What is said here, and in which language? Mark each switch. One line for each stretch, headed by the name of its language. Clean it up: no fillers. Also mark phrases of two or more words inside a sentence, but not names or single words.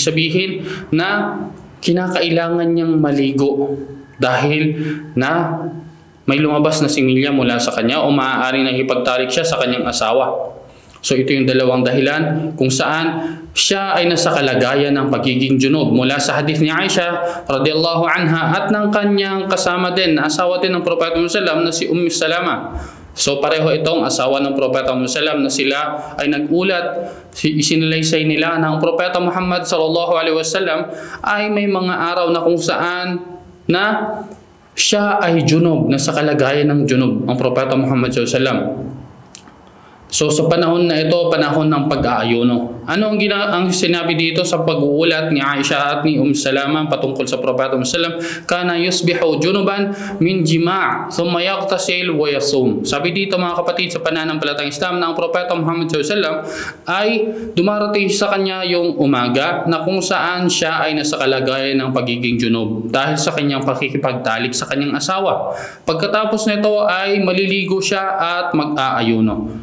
Filipino: Ibig sabihin na kinakailangan niyang maligo dahil na may lumabas na similya mula sa kanya o maaaring nakipagtalik siya sa kanyang asawa. So ito yung dalawang dahilan kung saan siya ay nasa kalagayan ng pagiging junub mula sa hadith ni Aisha
Arabic: رضي الله عنها
Filipino: at ng kanyang kasama din, asawa din ng Propeta Muhammad na si Salama. So pareho itong asawa ng Propeta Muhammad na sila ay nagulat, isinalaysay nila na ang Propeta Muhammad
Arabic: صلى الله عليه وسلم
Filipino: ay may mga araw na kung saan na siya ay junub, nasa kalagayan ng junub ang Propeta Muhammad
Arabic: صلى الله عليه وسلم.
Filipino: So sa panahon na ito, panahon ng pag-aayuno. Ano ang sinabi dito sa pag-uulat ni Aisha at ni Salama patungkol sa Propeta Muhammad?
Arabic: كان يصبح جنبا من جماع ثم يغتسل ويصوم.
Filipino: Sabi dito mga kapatid sa pananampalatayang Islam na ang Propeta Muhammad ay dumarating sa kanya yung umaga na kung saan siya ay nasa kalagayan ng pagiging junub dahil sa kanyang pakikipagtalik sa kanyang asawa. Pagkatapos nito ay maliligo siya at mag-aayuno.